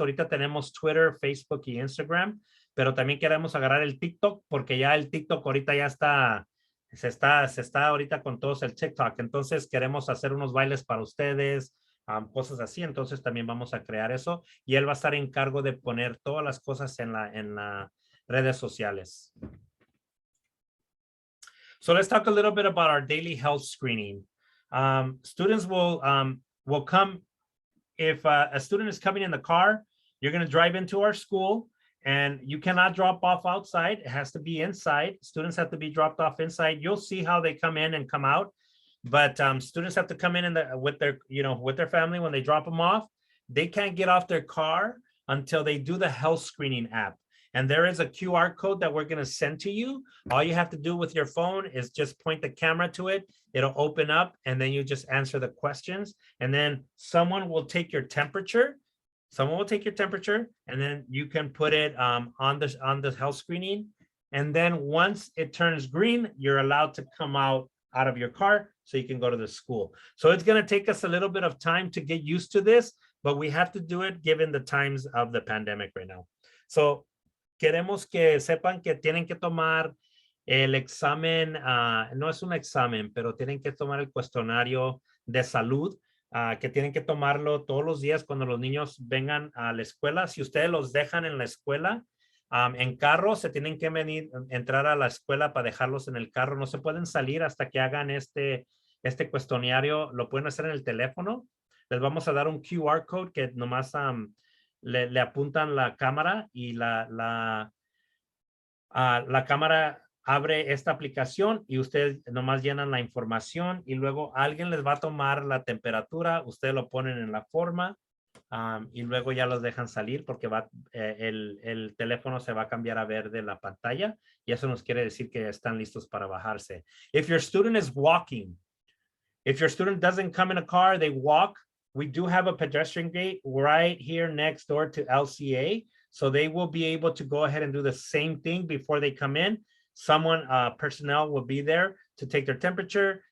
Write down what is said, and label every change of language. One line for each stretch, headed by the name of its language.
Spanish: Ahorita tenemos Twitter, Facebook y Instagram, pero también queremos agarrar el TikTok porque ya el TikTok ahorita ya se está ahorita con todos el TikTok. Entonces queremos hacer unos bailes para ustedes, cosas así. Entonces también vamos a crear eso y él va a estar en cargo de poner todas las cosas en las redes sociales.
English: So let's talk a little bit about our daily health screening. Students will come. If a student is coming in the car, you're going to drive into our school and you cannot drop off outside. It has to be inside. Students have to be dropped off inside. You'll see how they come in and come out. But students have to come in with their family when they drop them off. They can't get off their car until they do the health screening app. And there is a QR code that we're going to send to you. All you have to do with your phone is just point the camera to it. It'll open up and then you just answer the questions. And then someone will take your temperature. Someone will take your temperature and then you can put it on the health screening. And then once it turns green, you're allowed to come out of your car so you can go to the school. So it's going to take us a little bit of time to get used to this, but we have to do it given the times of the pandemic right now.
Spanish: So queremos que sepan que tienen que tomar el examen, no es un examen, pero tienen que tomar el cuestionario de salud, que tienen que tomarlo todos los días cuando los niños vengan a la escuela. Si ustedes los dejan en la escuela, en carro, se tienen que entrar a la escuela para dejarlos en el carro. No se pueden salir hasta que hagan este cuestionario. Lo pueden hacer en el teléfono. Les vamos a dar un QR code que nomás le apuntan la cámara y la cámara abre esta aplicación y ustedes nomás llenan la información y luego alguien les va a tomar la temperatura, ustedes lo ponen en la forma y luego ya los dejan salir porque el teléfono se va a cambiar a verde la pantalla y eso nos quiere decir que están listos para bajarse.
English: If your student is walking, if your student doesn't come in a car, they walk, we do have a pedestrian gate right here next door to LCA. So they will be able to go ahead and do the same thing before they come in. Someone, personnel will be there to take their temperature.